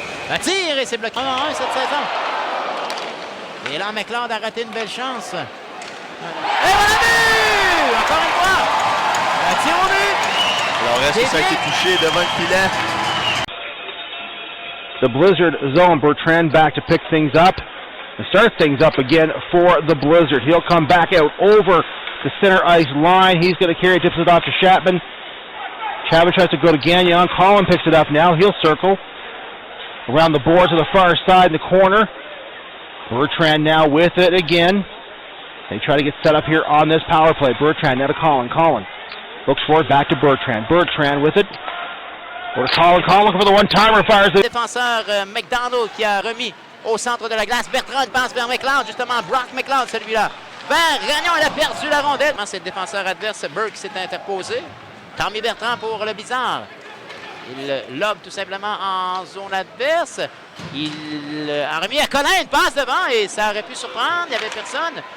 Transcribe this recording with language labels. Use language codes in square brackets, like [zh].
[fr] Un tir et c'est bloqué. 1-1 cette saison. Et là, McLeod a raté une belle chance. Et voilà but! Encore une fois! Un tir au but! Alors, est-ce que ça a été touché devant le filet? [en] The Blizzard zone. Bertrand back to pick things up and start things up again for the Blizzard. He'll come back out over the center ice line. He's going to carry it, tips it off to Chapman. Chapman tries to go to Gagnon. Collin picks it up now. He'll circle around the boards to the far side in the corner. Bertrand now with it again. They try to get set up here on this power play. Bertrand now to Collin. Collin looks for it, back to Bertrand. Bertrand with it. Or to Collin. Collin looking for the one-timer. Fires it. [fr] Défenseur McDonald qui a remis au centre de la glace. Bertrand passe vers McLeod, justement. Brock McLeod, celui-là. Vers Gagnon, il a perdu la rondelle. C'est le défenseur adverse, Burke, qui s'est interposé. Tommy Bertrand pour le Blizzard. Il lobe tout simplement en zone adverse. Il a remis à Collin, une passe devant et ça aurait pu surprendre. Il n'y avait personne.